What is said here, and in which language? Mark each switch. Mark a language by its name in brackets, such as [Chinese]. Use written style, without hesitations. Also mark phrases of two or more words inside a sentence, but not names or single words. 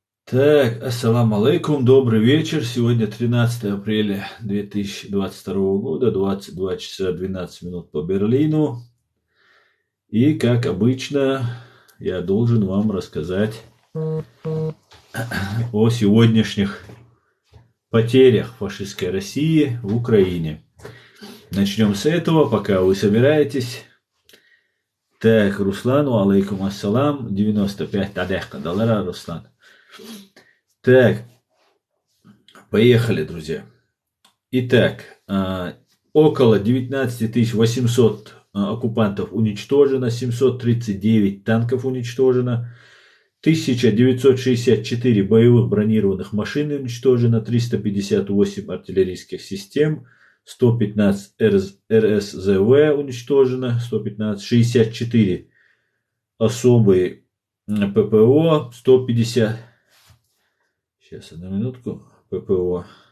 [Russian] Так, [Arabic] السلام عليكم, [Russian] добрый вечер. Сегодня 13 апреля 2022 года, 22 часа 12 минут по Берлину. И, как обычно, я должен вам рассказать о сегодняшних потерях фашистской России в Украине. Начнем с этого, пока вы собираетесь. Так, Руслану, [Arabic] عليكم السلام, [Russian] 95 тадехка доллара, Руслан. Так, поехали, друзья. Итак, около 19 800 оккупантов уничтожено, 739 танков уничтожено, 1964 боевых бронированных машин уничтожено, 358 артиллерийских систем, 115 РСЗВ уничтожено, 115, 64 особые ППО, 150, сейчас одну минутку, ППО,